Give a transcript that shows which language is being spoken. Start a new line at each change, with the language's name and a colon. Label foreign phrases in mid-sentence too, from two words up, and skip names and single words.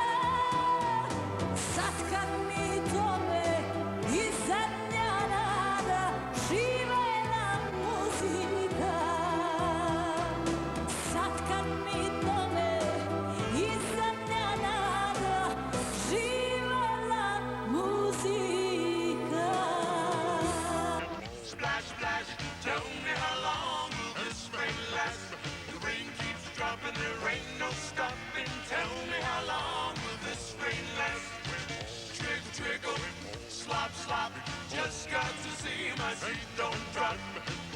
Serbian: Sad kad mi tone i zadnja nada, žive nam muzika. Sad kad mi tone i zadnja nada, žive nam muzika.
English: Splash, splash, tell me how long will this rain last? The rain keeps dropping, there ain't no stopping. Tell me how long will this rain last? Trickle, trickle, slop, slop, just got to see my feet don't drop.